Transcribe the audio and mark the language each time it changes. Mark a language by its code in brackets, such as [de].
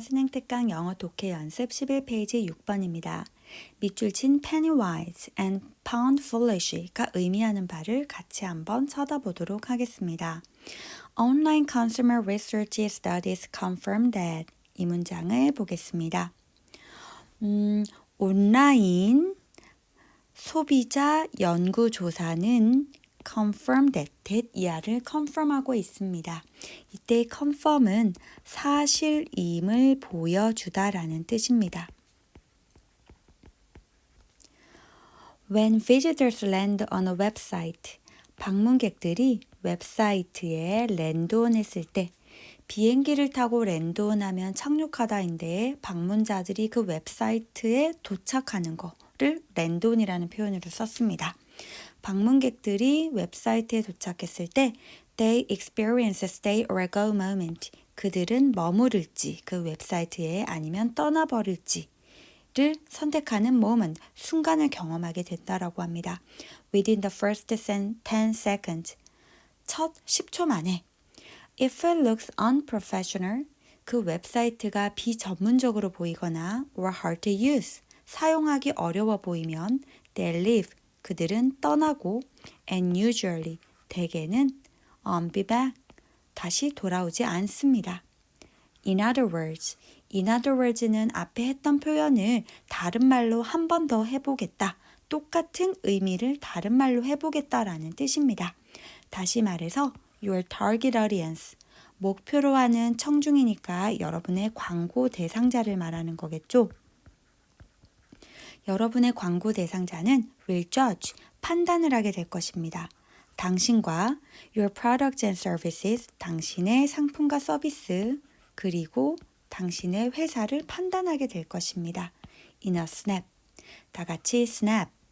[ko] 수능특강 영어 독해 연습 11페이지 6번입니다. 밑줄 친 [en] Pennywise and Pound Foolish [ko] 가 의미하는 바를 같이 한번 쳐다보도록 하겠습니다. [en] Online consumer research studies confirm that [ko] 이 문장을 보겠습니다. 온라인 소비자 연구조사는 [en] confirm that [ko] 이하를 confirm하고 있습니다. 이때 confirm은 사실임을 보여주다라는 뜻입니다. [en] When visitors land on a website, [ko] 방문객들이 웹사이트에 랜드온 했을 때 비행기를 타고 랜드온하면 착륙하다인데 방문자들이 그 웹사이트에 도착하는 거를 랜드온이라는 표현으로 썼습니다. 방문객들이 웹사이트에 도착했을 때 [en] they experience a stay or a go moment. [ko] 그들은 머무를지 그 웹사이트에 아니면 떠나버릴지를 선택하는 moment, 순간을 경험하게 된다라고 합니다. [en] Within the first 10 seconds, [ko] 첫 10초 만에 [en] If it looks unprofessional, [ko] 그 웹사이트가 비전문적으로 보이거나 [en] or hard to use, [ko] 사용하기 어려워 보이면 [en] they leave, [ko] 그들은 떠나고 [en] and usually, [ko] 대개는 [en] be back, [ko] 다시 돌아오지 않습니다. [en] In other words [ko] 는 앞에 했던 표현을 다른 말로 한 번 더 해보겠다. 똑같은 의미를 다른 말로 해보겠다라는 뜻입니다. 다시 말해서 [en] your target audience, [ko] 목표로 하는 청중이니까 여러분의 광고 대상자를 말하는 거겠죠. 여러분의 광고 대상자는 [en] will judge, [ko] 판단을 하게 될 것입니다. 당신과 [en] your products and services, [ko] 당신의 상품과 서비스, 그리고 당신의 회사를 판단하게 될 것입니다. [en] In a snap, [ko] 다 같이 [en] snap.